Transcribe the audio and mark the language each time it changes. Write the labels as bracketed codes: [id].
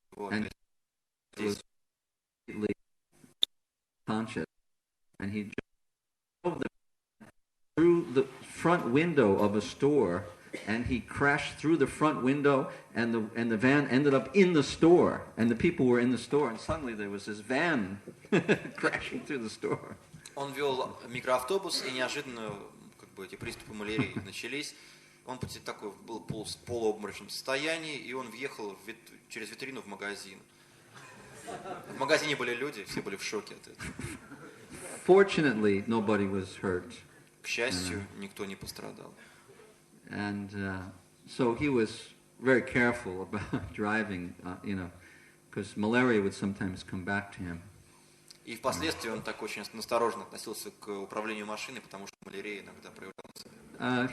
[en] And he was completely conscious, and he drove through the front window of a store, and he crashed through the front window, and the van ended up in the store, and the people were in the store, and suddenly there was this van crashing through the store. [ru] Он вел микроавтобус, и неожиданно эти приступы малярии начались. Он такой был в полуобморочном состоянии, и он въехал через витрину в магазин. В магазине были люди, все были в шоке от этого. [en] Fortunately, nobody was hurt. [ru] К счастью, никто не пострадал. [en] And so he was very careful about driving, because malaria would sometimes come back to him. [ru] И впоследствии он так очень осторожно относился к управлению машиной, потому что малярия иногда проявлялась.